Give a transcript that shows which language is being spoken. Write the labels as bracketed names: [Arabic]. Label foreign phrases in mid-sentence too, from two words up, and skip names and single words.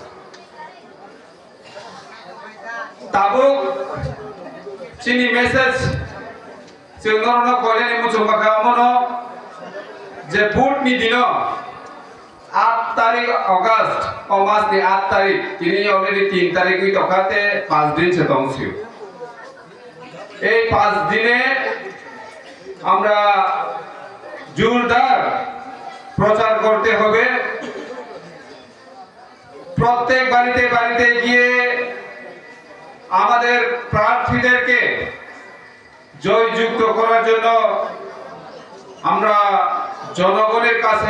[Kok Borok] ताबुक चिनी मेसेज जोंनो कयलानि मुचुंबाखा मनो जे भोट नि दिन 8 तारिख अगस्त ओ मास नि 8 तारिख तिनी अलरेडी 3 तारिख नि तखाते 5 दिन से दंसियो [Bangla] এই 5 দিনে আমরা জোরদার প্রচার করতে হবে প্রত্যেক বাড়িতে বাড়িতে গিয়ে আমাদের প্রার্থীদেরকে জয়যুক্ত করার জন্য আমরা জনগণের কাছে